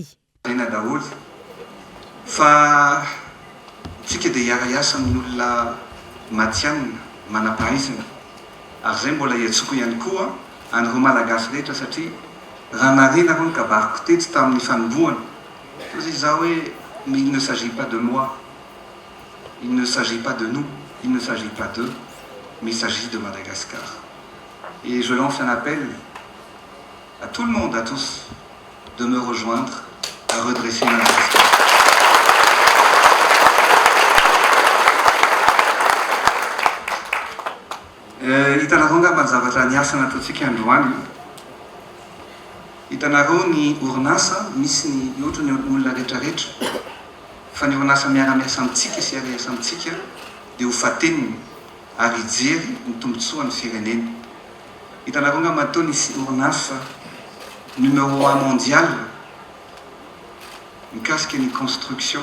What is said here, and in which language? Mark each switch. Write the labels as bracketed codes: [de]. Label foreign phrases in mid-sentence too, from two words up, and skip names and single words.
[mg] ena daholo fa tsika dia hiara-iasa amin'olona matianina manam-pahaizana ary zay mbola iatsoko ihany koa an'ireo malagasy rehetra satria raha narenareo ny kabariko tetsy tamin'ny fanombohana tozy za hoe [fr] mais il ne s'agit pas de moi, il ne s'agit pas de nous, il ne s'agit pas d'eux, mais il s'agit de Madagascar. Et je lance un appel à tout le monde, à tous, de me rejoindre à redresser Madagascar. [mg] Hitanareo nga mazavatra niasa nataontsika androany hitanareo ny orinasa misy ny ohatra ny olona rehetrarehetra fa ny orinasa miara-miasa amintsika sy ara-iasa amintsika dia ho fateniny ary ijery ny tombotsoa ny firenena hitanareo nga matao nisy orinasa [fr] numéro 1 mondial [mg] mikasika ny construction